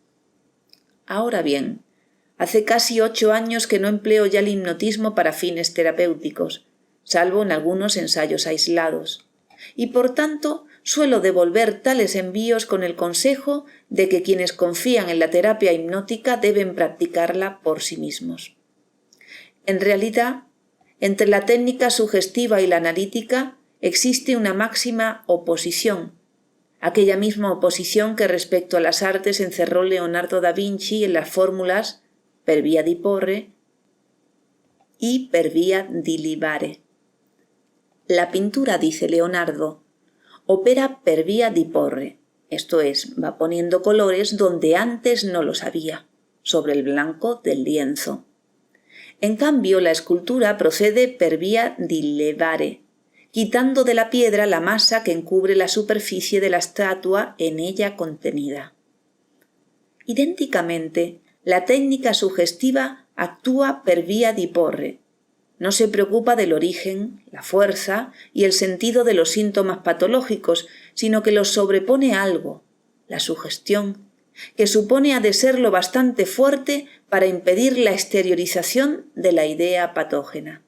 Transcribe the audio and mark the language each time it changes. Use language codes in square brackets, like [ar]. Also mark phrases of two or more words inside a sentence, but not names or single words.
[es] Ahora bien, hace casi 8 años que no empleo ya el hipnotismo para fines terapéuticos, salvo en algunos ensayos aislados, y por tanto suelo devolver tales envíos con el consejo de que quienes confían en la terapia hipnótica deben practicarla por sí mismos. En realidad, entre la técnica sugestiva y la analítica existe una máxima oposición, aquella misma oposición que respecto a las artes encerró Leonardo da Vinci en las fórmulas [it] per via di porre [es] y [it] per via di libare. [es] La pintura, dice Leonardo, opera [it] per via di porre, [es] esto es, va poniendo colores donde antes no los había, sobre el blanco del lienzo. En cambio, la escultura procede [it] per via di levare, [es] quitando de la piedra la masa que encubre la superficie de la estatua en ella contenida. Idénticamente, la técnica sugestiva actúa [it] per via di porre. [es] No se preocupa del origen, la fuerza y el sentido de los síntomas patológicos, sino que los sobrepone a algo, la sugestión, que supone ha de ser lo bastante fuerte para impedir la exteriorización de la idea patógena.